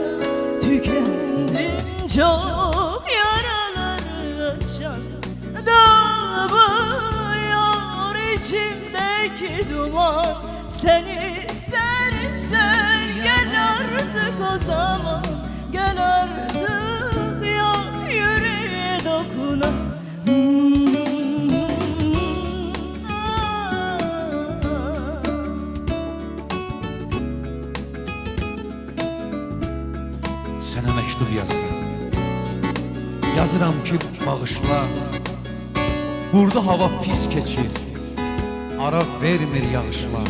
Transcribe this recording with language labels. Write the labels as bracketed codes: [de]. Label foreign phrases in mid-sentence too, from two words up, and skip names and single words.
[tr] Tükendim çok yaraları açan, dağılmıyor içimdeki duman. Sen istersen gel artık o zaman, gel artık yok yüreğe dokunan. [az] Sənə məktub yazıram, yazıram ki bağışla. Burada hava pis keçir, ara vermir yağışlar.